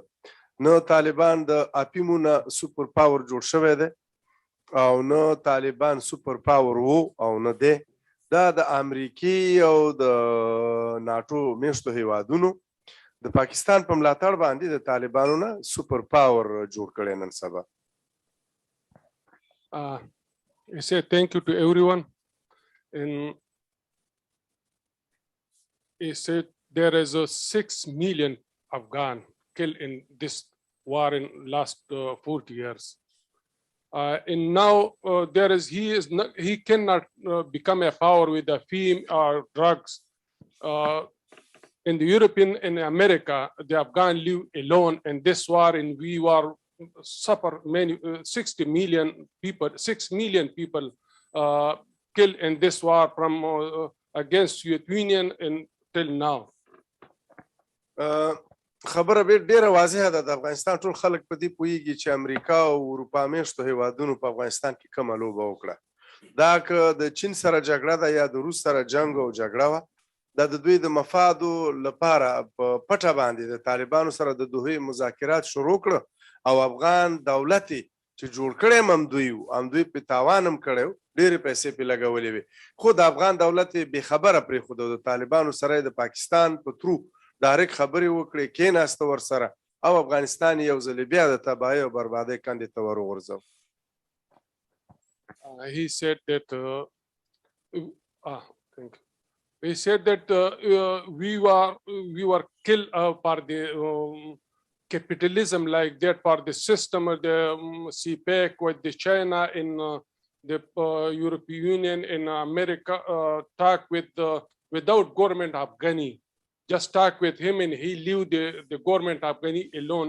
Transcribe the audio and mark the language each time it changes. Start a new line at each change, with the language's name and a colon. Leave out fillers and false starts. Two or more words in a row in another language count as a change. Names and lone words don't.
Pashto: نه طالبان د اپیمو نه
English: super power
Pashto: جوړ شوی دی او نه طالبان
English: super power
Pashto: وو او نه دی. دا د امریکې او د ناټو میشتو هیوادونو د پاکستان په ملاتړ باندې د طالبانو نه
English: super power
Pashto: جوړ کړی نن سبا.
English: I say thank you to everyone. And he said there is a 6 million Afghan killed in this war in last 40 years. And now he cannot become a power with the fame or drugs. In the European and America, the Afghan live alone in this war, and we were suffer many 6 million people killed in this war from against Soviet Union until now.
Pashto: خبره ډیره واضحه ده. د افغانستان ټول خلک په دې پوهیږي چې امریکا او اروپا میشتو هیوادونو په افغانستان کې کومه لوبه وکړه. دا که د چین سره جګړه ده یا د روس سره جنګ او جګړه وه، دا د دوی د مفادو لپاره په پټه باندې د طالبانو سره د دوحې مذاکرات شروع کړه او افغان دولت چې جوړ کړی هم دوی و، هم دوی په تاوان هم کړی و، ډېرې پیسې پرې لګولې وې، خو د افغان دولت یې بې خبره پرېښوده او د طالبانو سره یې د پاکستان په
English: through direct
Pashto: خبرې وکړي کېناسته ورسره او افغانستان یو ځل بیا د تباهۍ او بربادۍ کندې ته ور وغورځوي.
English: He said that thank you. He said that we were killed for the capitalism, like that, for the system of the CPEC with the China in the European Union in America talk with without government Afghani, just talk with him and he leave the government Afghani alone.